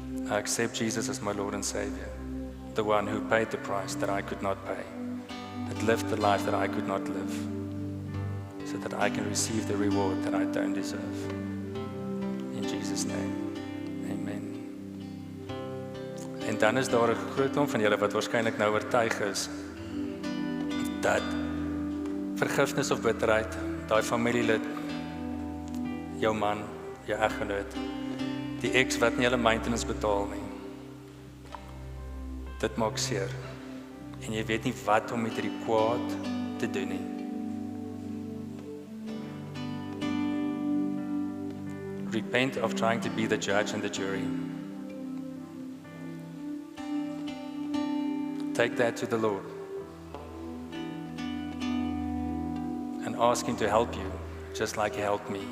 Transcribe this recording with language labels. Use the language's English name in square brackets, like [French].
[English] I accept Jesus as my Lord and Savior, the one who paid the price that I could not pay, that lived the life that I could not live, so that I can receive the reward that I don't deserve. In Jesus' name, amen. [Afrikaans] En dan is daar 'n groot klomp van julle wat waarskynlik nou oortuig is dat vergifnis of bitterheid, daai familielid, jou man, jou eggenoot, die ex wat nie hulle maintenance betaal nie, dit maak seer. En jy weet nie wat om met hierdie kwaad te doen nie. [English] Repent of trying to be the judge and the jury. Take that to the Lord and ask Him to help you, just like He helped me.